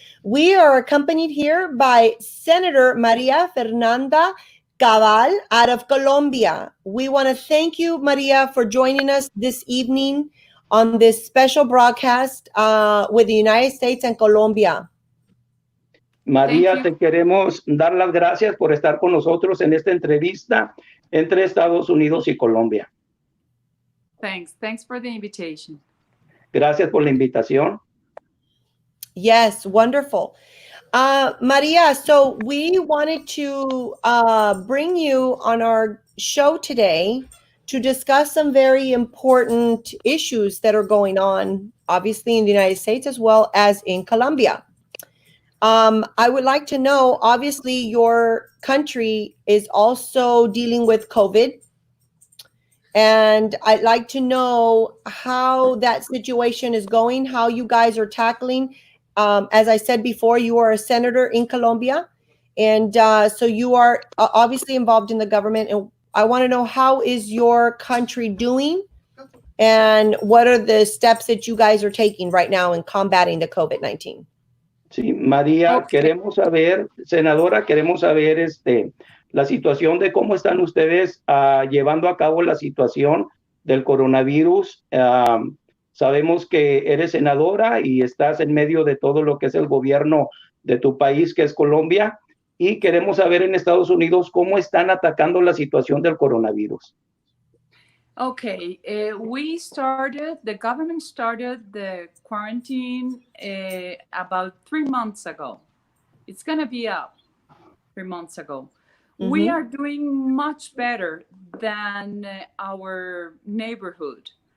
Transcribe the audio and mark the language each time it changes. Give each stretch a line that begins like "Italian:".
English: We are accompanied here by Senator Maria Fernanda Cabal out of Colombia. We want to thank you, Maria, for joining us this evening on this special broadcast with the United States and Colombia.
Spanish: María, te queremos dar las gracias por estar con nosotros en esta entrevista entre Estados Unidos y Colombia.
English: Thanks for the invitation.
Spanish: Gracias por la invitación.
English: Yes, wonderful. Maria, so we wanted to bring you on our show today to discuss some very important issues that are going on, obviously in the United States as well as in Colombia. I would like to know, obviously, your country is also dealing with COVID. And I'd like to know how that situation is going, how you guys are tackling. As I said before, you are a senator in Colombia. And so you are obviously involved in the government. And I want to know, how is your country doing? And what are the steps that you guys are taking right now in combating the COVID-19?
Spanish: Sí, María,
English: Okay.
Spanish: Queremos saber, senadora, queremos saber la situación de cómo están ustedes llevando a cabo la situación del coronavirus. Sabemos que eres senadora y estás en medio de todo lo que es el gobierno de tu país, que es Colombia, y queremos saber en Estados Unidos cómo están atacando la situación del coronavirus.
English: Okay, the government started the quarantine about 3 months ago. It's going to be up 3 months ago. Mm-hmm. We are doing much better than our neighborhood.